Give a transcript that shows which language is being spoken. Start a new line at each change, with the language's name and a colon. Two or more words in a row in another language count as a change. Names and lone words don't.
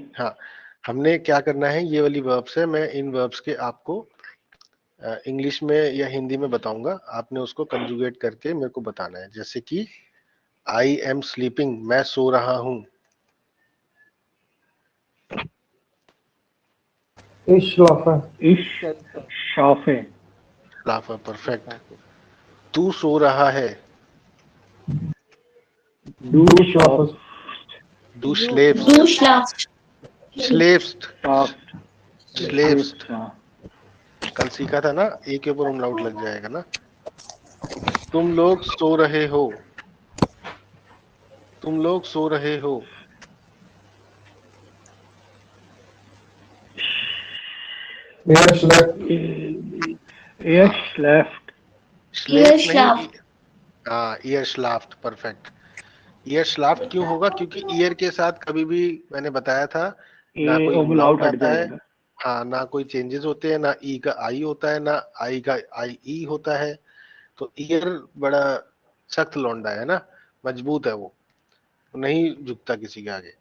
Hindi: हाँ, हमने क्या करना है, ये वाली वर्ब्स है, मैं इन वर्ब्स के आपको इंग्लिश में या हिंदी में बताऊंगा, आपने उसको कंजुगेट करके मेरे को बताना है। जैसे कि
English: I am sleeping,
Hindi: मैं सो रहा हूं।
German: Ich schlafe. Ich schlafe.
Hindi: लाफा, परफेक्ट। तू सो रहा है।
German: Du schlafst. Du schläfst। Du schlafst. schläfst Schlafst. schläfst
Hindi: हाँ। कल सीखा था ना, ए के ऊपर umlaut लग जाएगा ना। तुम लोग सो रहे हो। तुम लोग सो रहे हो।
German: Er schläft. Er schläft.
Hindi: schläft नहीं,
German: schlaft.
Hindi: हाँ
German: ear schlaft,
Hindi: परफेक्ट।
German: ear schlaft
Hindi: क्यों होगा? क्योंकि ear के साथ कभी भी मैंने बताया था ना कोई umlaut umlaut हट आता है, जाएगा। हाँ ना कोई चेंजेस होते हैं, ना ई का आई होता है, ना आई का आई ई होता है। तो ईयर बड़ा सख्त लौंडा है ना, मजबूत है वो, नहीं झुकता किसी के आगे।